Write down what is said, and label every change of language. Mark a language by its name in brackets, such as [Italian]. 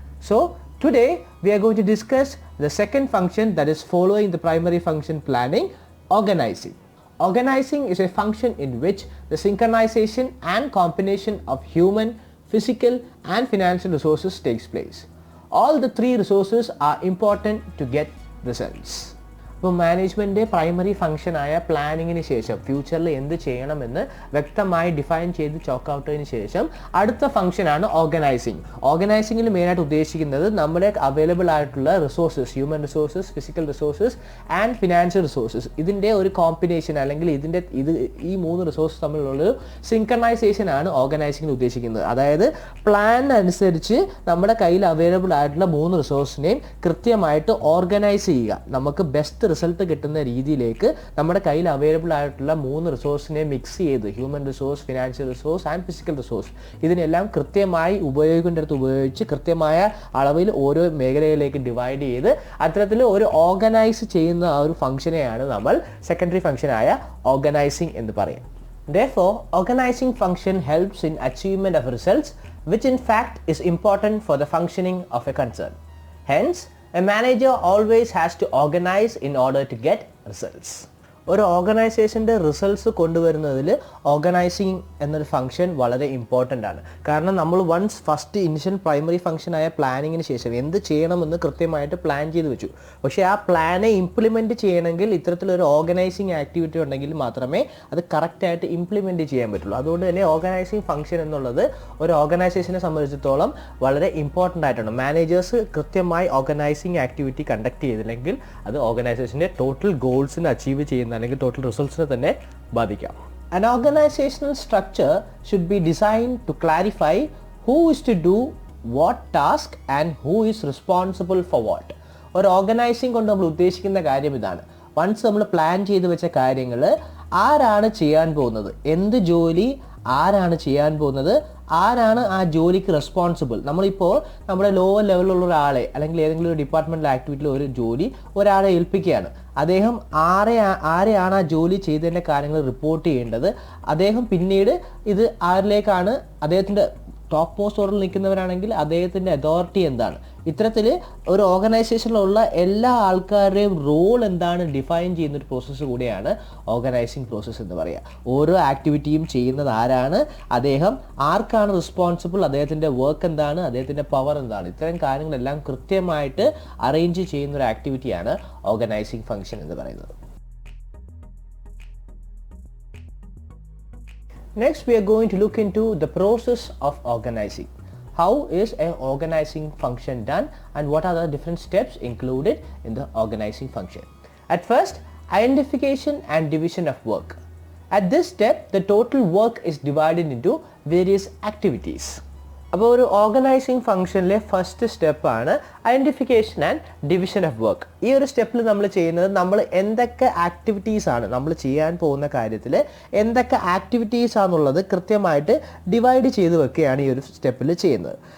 [English] So today we are going to discuss the second function that is following the primary function planning, organizing. Organizing is a function in which the synchronization and combination of human, physical and financial resources takes place. All the three resources are important to get results. [Malayalam] അപ്പോൾ management primary ഫംഗ്ഷനായ പ്ലാനിങ്ങിന് ശേഷം ഫ്യൂച്ചറിൽ എന്ത് ചെയ്യണമെന്ന് വ്യക്തമായി define ചെയ്ത് chalk out ചെയ്തതിന് ശേഷം അടുത്ത ഫംഗ്ഷനാണ് ഓർഗനൈസിങ്. ഓർഗനൈസിങ്ങിൽ മെയിനായിട്ട് ഉദ്ദേശിക്കുന്നത് നമ്മുടെ അവൈലബിൾ ആയിട്ടുള്ള resources, human resources, physical resources and financial resources, ഇതിൻ്റെ ഒരു കോമ്പിനേഷൻ അല്ലെങ്കിൽ ഈ മൂന്ന് റിസോഴ്സസ് തമ്മിലുള്ളൊരു സിങ്കണൈസേഷൻ ആണ് ഓർഗനൈസിങ്ങിൽ ഉദ്ദേശിക്കുന്നത്. അതായത് പ്ലാൻ അനുസരിച്ച് നമ്മുടെ കയ്യിൽ അവൈലബിൾ ആയിട്ടുള്ള മൂന്ന് റിസോഴ്സിനെയും കൃത്യമായിട്ട് ഓർഗനൈസ് ചെയ്യുക. നമുക്ക് ബെസ്റ്റ് റിസൾട്ട് കിട്ടുന്ന രീതിയിലേക്ക് നമ്മുടെ കയ്യിൽ അവൈലബിൾ ആയിട്ടുള്ള മൂന്ന് റിസോഴ്സിനെ മിക്സ് ചെയ്ത്, human resource, financial resource and physical resource, ഇതിനെല്ലാം കൃത്യമായി ഉപയോഗിക്കേണ്ടടുത്ത് ഉപയോഗിച്ച് കൃത്യമായ അളവിൽ ഓരോ മേഖലയിലേക്ക് ഡിവൈഡ് ചെയ്ത് അത്തരത്തിൽ ഒരു ഓർഗനൈസ് ചെയ്യുന്ന ആ ഒരു ഫംഗ്ഷനെയാണ് നമ്മൾ സെക്കൻഡറി ഫംഗ്ഷനായ ഓർഗനൈസിങ് എന്ന് പറയുന്നത്. [English] Therefore, organizing function helps in achievement of results, which in fact is important for the functioning of a concern. Hence, a manager always has to organize in order to get results. [Malayalam] ഒരു ഓർഗനൈസേഷൻ്റെ results കൊണ്ടുവരുന്നതിൽ organising എന്നൊരു function വളരെ important ആണ്. കാരണം നമ്മൾ first initial primary ഫംഗ്ഷനായ പ്ലാനിങ്ങിന് ശേഷം എന്ത് ചെയ്യണമെന്ന് കൃത്യമായിട്ട് പ്ലാൻ ചെയ്ത് വെച്ചു. പക്ഷേ ആ പ്ലാനെ ഇംപ്ലിമെൻറ്റ് ചെയ്യണമെങ്കിൽ ഇത്തരത്തിലൊരു ഓർഗനൈസിങ് ആക്ടിവിറ്റി ഉണ്ടെങ്കിൽ മാത്രമേ അത് കറക്റ്റായിട്ട് ഇംപ്ലിമെൻറ്റ് ചെയ്യാൻ പറ്റുള്ളൂ. അതുകൊണ്ട് തന്നെ ഓർഗനൈസിങ് ഫംഗ്ഷൻ എന്നുള്ളത് ഒരു ഓർഗനൈസേഷനെ സംബന്ധിച്ചിടത്തോളം വളരെ ഇമ്പോർട്ടൻ്റ് ആയിട്ടാണ്. മാനേജേഴ്സ് കൃത്യമായി ഓർഗനൈസിങ് ആക്ടിവിറ്റി കണ്ടക്ട് ചെയ്തില്ലെങ്കിൽ അത് ഓർഗനൈസേഷൻ്റെ ടോട്ടൽ ഗോൾസിന് അച്ചീവ് ചെയ്യുന്ന അല്ലെങ്കിൽ ടോട്ടൽ റിസൾട്ട്സിനെ തന്നെ ബാധിക്കാം. [English] An organizational structure should be designed to clarify who is to do what task and who is responsible for what. [Malayalam] ഒരു ഓർഗനൈസിങ് കൊണ്ട് നമ്മൾ ഉദ്ദേശിക്കുന്ന കാര്യം ഇതാണ്. വൺസ് നമ്മൾ പ്ലാൻ ചെയ്ത് വെച്ച കാര്യങ്ങൾ ആരാണ് ചെയ്യാൻ പോകുന്നത്, എന്ത് ജോലി ആരാണ് ചെയ്യാൻ പോകുന്നത്, ആരാണ് ആ ജോലിക്ക് റെസ്പോൺസിബിൾ. നമ്മളിപ്പോൾ നമ്മുടെ ലോവർ ലെവലിലുള്ള ഒരാളെ അല്ലെങ്കിൽ ഏതെങ്കിലും ഒരു ഡിപ്പാർട്ട്മെൻറ്റൽ ആക്ടിവിറ്റിയിൽ ഒരു ജോലി ഒരാളെ ഏൽപ്പിക്കുകയാണ്. അദ്ദേഹം ആരെയാണ് ആ ജോലി ചെയ്തതിൻ്റെ കാര്യങ്ങൾ റിപ്പോർട്ട് ചെയ്യേണ്ടത്. അദ്ദേഹം പിന്നീട് ഇത് ആരിലേക്കാണ്, അദ്ദേഹത്തിൻ്റെ ടോപ്പ് മോസ്റ്റ് ഓർഡറിൽ നിൽക്കുന്നവരാണെങ്കിൽ അദ്ദേഹത്തിൻ്റെ അതോറിറ്റി എന്താണ്, ഇത്തരത്തിൽ ഒരു ഓർഗനൈസേഷനിലുള്ള എല്ലാ ആൾക്കാരുടെയും റോൾ എന്താണ് ഡിഫൈൻ ചെയ്യുന്നൊരു പ്രോസസ്സ് കൂടിയാണ് ഓർഗനൈസിങ് പ്രോസസ്സ് എന്ന് പറയുക. ഓരോ ആക്ടിവിറ്റിയും ചെയ്യുന്നത് ആരാണ്, അദ്ദേഹം ആർക്കാണ് റെസ്പോൺസിബിൾ, അദ്ദേഹത്തിൻ്റെ വർക്ക് എന്താണ്, അദ്ദേഹത്തിൻ്റെ പവർ എന്താണ്, ഇത്തരം കാര്യങ്ങളെല്ലാം കൃത്യമായിട്ട് അറേഞ്ച് ചെയ്യുന്നൊരു ആക്ടിവിറ്റിയാണ് ഓർഗനൈസിങ് ഫംഗ്ഷൻ എന്ന് പറയുന്നത്. [English] Next, we are going to look into the process of organizing. How is an organizing function done and what are the different steps included in the organizing function? At first, identification and division of work. At this step, the total work is divided into various activities. [Malayalam] അപ്പോൾ ഒരു organising ഫംഗ്ഷനിലെ first സ്റ്റെപ്പാണ് identification and division of work. ഈ ഒരു സ്റ്റെപ്പിൽ നമ്മൾ ചെയ്യുന്നത്, നമ്മൾ എന്തൊക്കെ ആക്ടിവിറ്റീസാണ് നമ്മൾ ചെയ്യാൻ പോകുന്ന കാര്യത്തിൽ എന്തൊക്കെ ആക്ടിവിറ്റീസാണെന്നുള്ളത് കൃത്യമായിട്ട് ഡിവൈഡ് ചെയ്ത് വെക്കുകയാണ് ഈ ഒരു സ്റ്റെപ്പിൽ ചെയ്യുന്നത്.